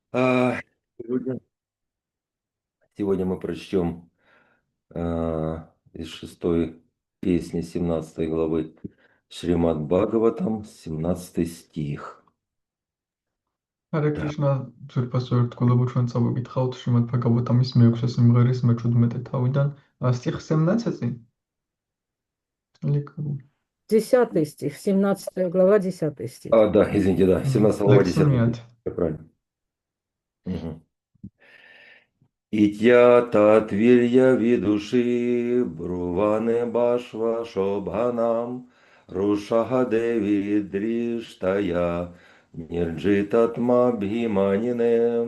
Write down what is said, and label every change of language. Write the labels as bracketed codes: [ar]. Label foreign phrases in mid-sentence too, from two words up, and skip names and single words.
[ru] А, Сегодня, сегодня мы прочтем из шестой песни 17 главы Шримад Бхагаватам, 17 стих. [ka] ჰარე [ru] Так. [ka] კრიშნა ძვირფასო ერთგულებო ჩვენ წავიკითხავთ შრიმად ბჰაგავატამის მე-6 სიმღერის მე-17 თავიდან სტიხ 17 ლიქრու [ru] 10 стих, 17 глава, 10 стих. Да, извините, да, 17 глава, 10 стих. ლექსმიათ Всё правильно. Мгм. [sa] इत्य् अतद्वीर्य विदुषि ब्रुवाणे बह्व् अशोभनम् रुषाह देवी धृष्टाय निर्जितात्माभिमानिने.